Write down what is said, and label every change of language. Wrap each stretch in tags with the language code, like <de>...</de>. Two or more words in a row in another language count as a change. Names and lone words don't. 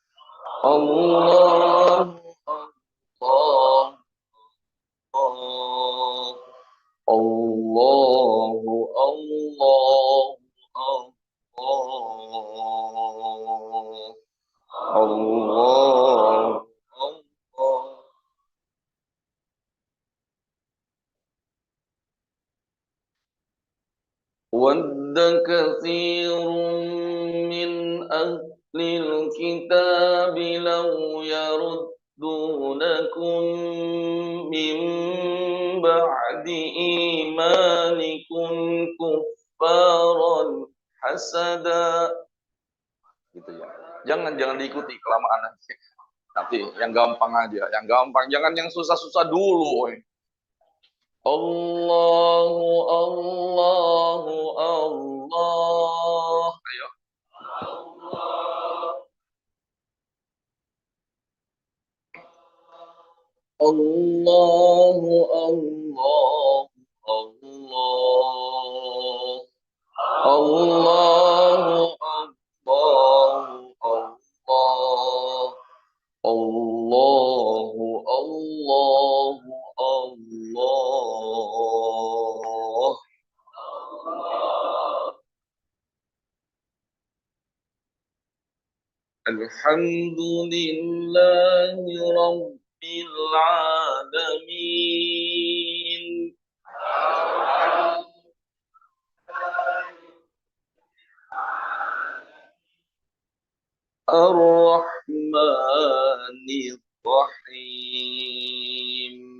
<ar>الله، الله، الله. الله، الله، الله. الله، الله. ود كثير من أهل الكتاب لو يردونكم من بعد إيمانكم كفارا حسدا.</ar> <id>Gitu ya. Jangan diikuti kelamaan nanti. Nanti yang gampang aja, yang gampang, jangan yang susah-susah dulu.</id> <ar>الله، الله، الله. Ayo. الله، الله، الله. الله، الله، الله. الله، الله، الله. الحمد لله رب العالمين. الرحمن الرحيم.</ar>